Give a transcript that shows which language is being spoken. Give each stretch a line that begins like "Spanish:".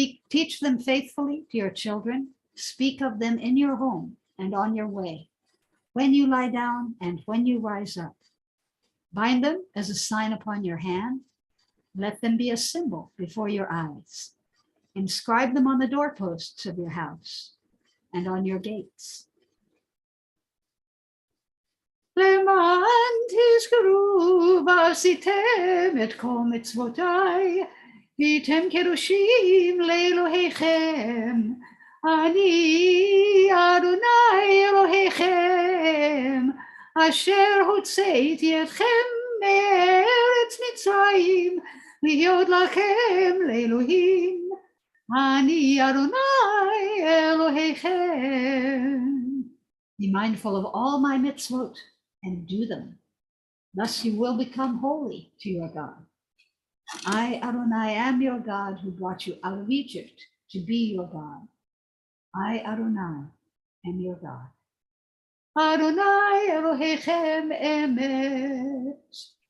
English: Teach them faithfully to your children. Speak of them in your home and on your way, when you lie down and when you rise up. Bind them as a sign upon your hand. Let them be a symbol before your eyes. Inscribe them on the doorposts of your house and on your gates.
Hebrew: למען תזכרו ועשיתם את כל מצוותיי, והייתם קדושים לאלוהיכם. אני אדוני אלוהיכם, אשר הוצאתי אתכם מארץ מצרים, להיות לכם לאלוהים. אני אדוני אלוהיכם.
English: Be mindful of all my mitzvot and do them. Thus you will become holy to your God. I, Adonai, am your God who brought you out of Egypt to be your God. I, Adonai, am your God.
Hebrew: Adonai Elohechem emet.